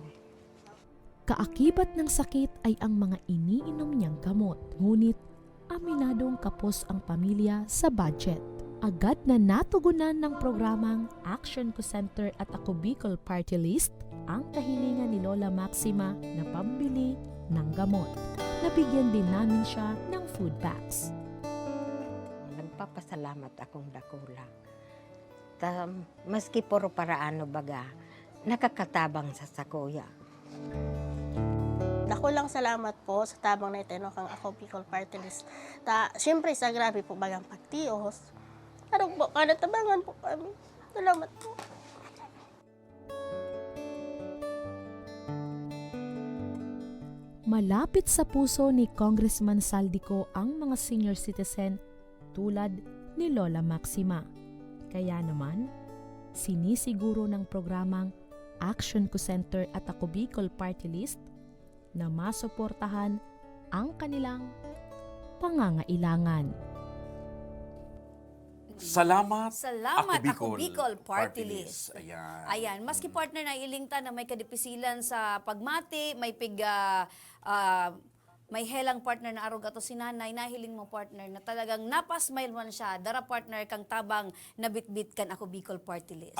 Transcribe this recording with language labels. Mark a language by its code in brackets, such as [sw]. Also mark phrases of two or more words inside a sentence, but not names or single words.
[tl] Kaakibat ng sakit ay ang mga iniinom niyang gamot, ngunit aminadong kapos ang pamilya sa budget. Agad na natugunan ng programang Action Ko Center at Ako Bicol Party List ang kahilingan ni Lola Maxima na pambili ng gamot. Nabigyan din namin siya ng food bags. [bik] Nagpapasalamat akong dakula. Maski puro paraano baga, nakakatabang sa sakuya. Dako lang salamat po sa tabang na itino kang Ako Bicol Party List. Siyempre sa grabe po bagang pagtios. Ano po, tabangan po kami. Salamat po. [tl] Malapit sa puso ni Congressman Saldico ang mga senior citizen tulad ni Lola Maxima. Kaya naman, sinisiguro ng programang Action Ko Center at Ako Bicol Party List na masuportahan ang kanilang pangangailangan. Salamat, Salamat, Ako Ako Bicol Party List. Ayan. [bik] Ayan, maski partner na ilingta na may kadipisilan sa pagmati, may may helang partner na arog ato si nanay, nahiling mo partner na talagang napasmile man siya, dara partner kang tabang nabitbit kan Ako Bicol Party List.